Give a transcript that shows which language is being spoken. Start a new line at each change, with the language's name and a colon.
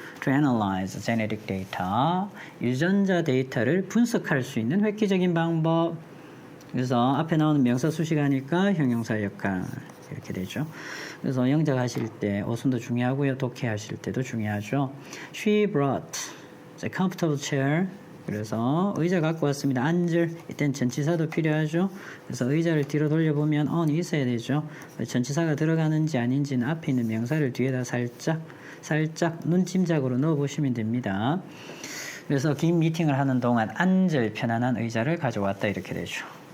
English: To analyze genetic data,
Korean: 유전자 데이터를 분석할 수 있는 획기적인 방법. 그래서 앞에 나오는 명사 수식하니까 형용사 역할 이렇게 되죠. 그래서 영작하실 때 어순도 중요하고요. 독해하실 때도 중요하죠.
English: She brought a comfortable chair.
Korean: 그래서 의자 갖고 왔습니다. 앉을, 이땐 전치사도 필요하죠. 그래서 의자를 뒤로 돌려보면 on이 있어야 되죠. 전치사가 들어가는지 아닌지는 앞에 있는 명사를 뒤에다 살짝 눈짐작으로 넣어보시면 됩니다. 그래서 긴 미팅을 하는 동안 앉을 편안한 의자를 가져왔다 이렇게 되죠.